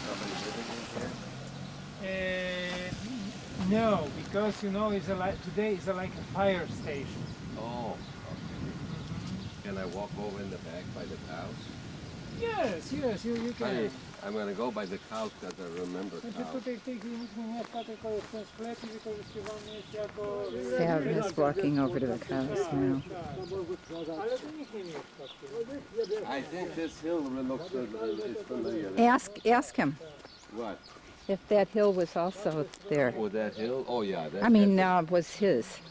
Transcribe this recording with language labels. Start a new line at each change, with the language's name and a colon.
English: Somebody living in here? No, because it's today it's like a fire station. Oh, okay. Can I walk over in the back by the cows? Yes, you can. Honey, I'm gonna go by the cows because I remember
Polish: Znaczy
English: cows.
Polish: tutaj w tej chwili nikt nie mieszka, tylko jest ten sklep i wykorzystywany jest jako...
English: Sam is walking over to the cows now.
Polish: Ale tu nikt nie mieszka. w tym.
English: I think this hill looks is familiar. Ask him What? if that hill was also there. Oh, that hill? Oh, yeah. That, I mean, was his.